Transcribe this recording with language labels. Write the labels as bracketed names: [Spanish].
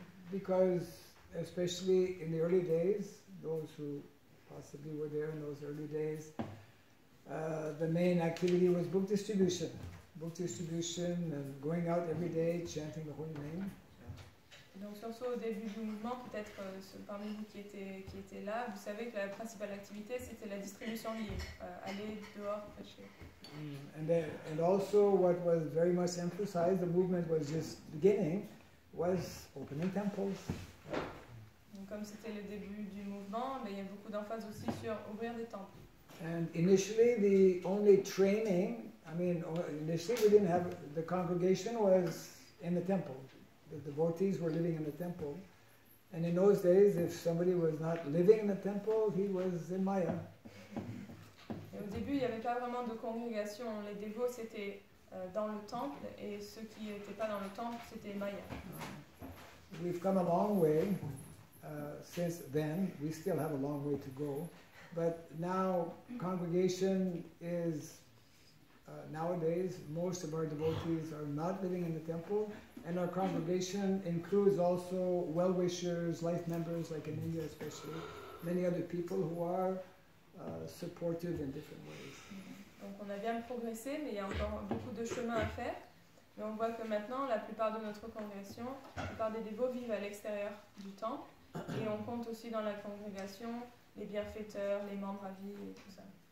[English] Because, especially in the early days, those who possibly were there in those early days, the main activity was book distribution. Book distribution and going out every day, chanting the holy name. [French] Donc surtout au début du mouvement, peut-être ceux parmi vous qui étaient là, vous savez que la principale activité c'était la distribution de livres, aller dehors prêcher. [English] And also what was very much emphasized, the movement was just beginning, was opening temples. [French] Donc comme c'était le début du mouvement, il y a beaucoup d'emphase aussi sur ouvrir des temples. [English] And initially the only training, initially we didn't have, the congregation was in the temple. The devotees were living in the temple. And in those days, if somebody was not living in the temple, he was in Maya. [French] Et au début, il n'y avait pas vraiment de congrégation. Les dévots, c'était dans le temple, et ceux qui n'étaient pas dans le temple, c'était Maya. [English] We've come a long way since then. We still have a long way to go. But now, congregation is nowadays, most of our devotees are not living in the temple, and our congregation includes also well-wishers, life members, like in India especially, many other people who are supportive in different ways. [French] Donc on a bien progressé, mais il y a encore beaucoup de chemin à faire. Mais on voit que maintenant, la plupart de notre congrégation, la plupart des dévots vivent à l'extérieur du temple, et on compte aussi dans la congrégation les bienfaiteurs, les membres à vie et tout ça.